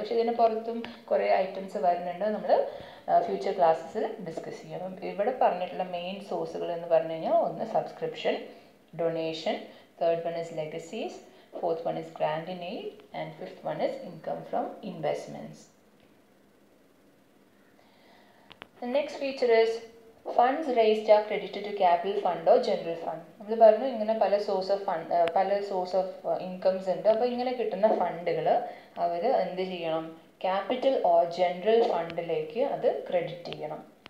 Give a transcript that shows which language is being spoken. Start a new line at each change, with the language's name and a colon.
Malayalam: പക്ഷേ ഇതിന് പുറത്തും കുറേ ഐറ്റംസ് വരുന്നുണ്ട്, നമ്മൾ ഫ്യൂച്ചർ ക്ലാസ്സസിൽ ഡിസ്കസ് ചെയ്യും. അപ്പം ഇവിടെ പറഞ്ഞിട്ടുള്ള മെയിൻ സോഴ്സുകൾ എന്ന് പറഞ്ഞു കഴിഞ്ഞാൽ ഒന്ന് subscription, donation,
English: Third one is legacies, fourth one is grant in aid, and fifth one is income from investments. The next feature is funds raised are credited to capital fund or general fund.
Malayalam: നമ്മൾ പറഞ്ഞു ഇങ്ങനെ പല source of incomes ഉണ്ട്. അപ്പോൾ ഇങ്ങനെ കിട്ടുന്ന ഫണ്ടുകൾ അവർ എന്ത് ചെയ്യണം, ക്യാപിറ്റൽ ഓർ ജനറൽ ഫണ്ടിലേക്ക് അത് ക്രെഡിറ്റ് ചെയ്യണം.